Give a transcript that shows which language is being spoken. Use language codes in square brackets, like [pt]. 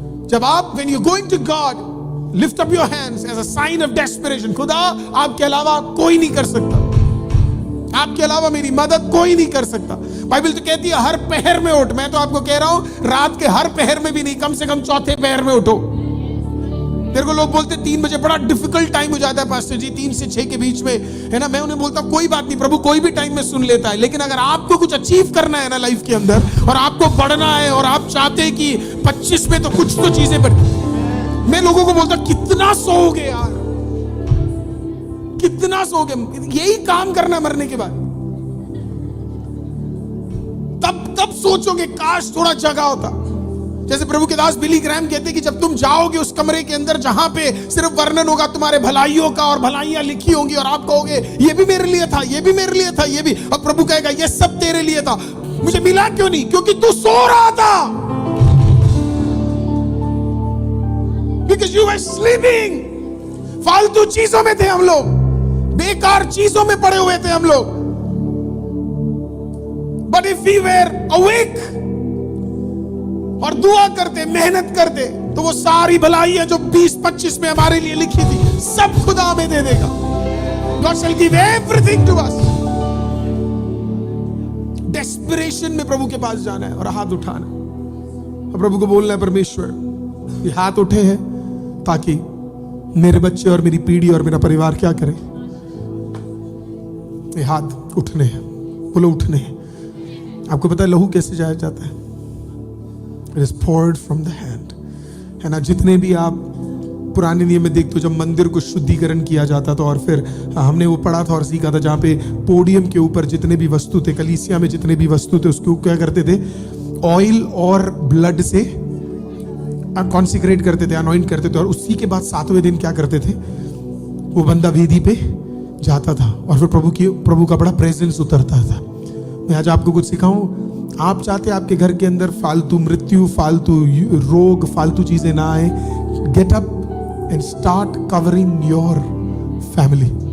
[hi] जब आप [en] when you're going to God, lift up your hands as a sign of desperation. [hi] खुदा आपके अलावा कोई नहीं कर सकता, आपके अलावा मेरी मदद कोई नहीं कर सकता। बाइबल तो कहती है हर पहर में उठ। मैं तो आपको कह रहा हूं रात के हर पहर में भी नहीं, कम से कम चौथे पहर में उठो। तेरे को लोग बोलते 3 बजे बड़ा डिफिकल्ट टाइम हो जाता है पास्टर जी, 3 से 6 के बीच में, है ना? मैं उन्हें बोलता कोई बात नहीं, प्रभु कोई भी टाइम में सुन लेता है। लेकिन अगर आपको कुछ अचीव करना है ना लाइफ के अंदर, और आपको बढ़ना है, और आप चाहते हैं कि 25 में तो कुछ तो चीजें बढ़। मैं लोगों को बोलता कितना सोओगे यार, कितना सोओगे? यही काम करना मरने के बाद। तब सोचोगे काश थोड़ा जगह होता। जैसे प्रभु के दास बिली ग्रैम कहते कि जब तुम जाओगे उस कमरे के अंदर जहां पे सिर्फ वर्णन होगा तुम्हारे भलाइयों का, और भलाइयां लिखी होंगी, और आप कहोगे ये भी मेरे लिए था, ये भी मेरे लिए था, ये भी, और प्रभु कहेगा ये सब तेरे लिए था। मुझे मिला क्यों नहीं? क्योंकि तू सो रहा था। [en] Because you were sleeping. [hi] फालतू चीजों में थे हम लोग, बेकार चीजों में पड़े हुए थे हम लोग। [en] But if we were awake [hi] और दुआ करते, मेहनत करते, तो वो सारी भलाइयां जो 20-25 में हमारे लिए लिखी थी, सब खुदा हमें दे देगा। [en] God shall give everything to us. [hi] Desperation में प्रभु के पास जाना है और हाथ उठाना। और प्रभु को बोलना है, परमेश्वर ये हाथ उठे हैं ताकि मेरे बच्चे और मेरी पीढ़ी और मेरा परिवार क्या करे। ये हाथ उठने हैं, बोलो उठने हैं। आपको पता है लहू कैसे जाया जाता है? [en] it is poured from the hand, [hi] है ना। जितने भी आप पुराने नियम में देखते हो, जब मंदिर को शुद्धिकरण किया जाता था, और फिर हमने वो पढ़ा था और सीखा था, जहाँ पे पोडियम के ऊपर जितने भी वस्तु थे, कलीसिया में जितने भी वस्तु थे, उसको क्या करते थे? ऑयल और ब्लड से कॉन्सिक्रेट करते थे, अनॉइंट करते थे, और उसी के बाद 7वें दिन क्या करते थे? वो बंदा वेदी पे जाता था और फिर प्रभु का बड़ा प्रेजेंस उतरता था। मैं आज आपको कुछ सिखाऊं। आप चाहते आपके घर के अंदर फालतू मृत्यु, फालतू रोग, फालतू चीजें ना आए? [en] Get up and start covering your family.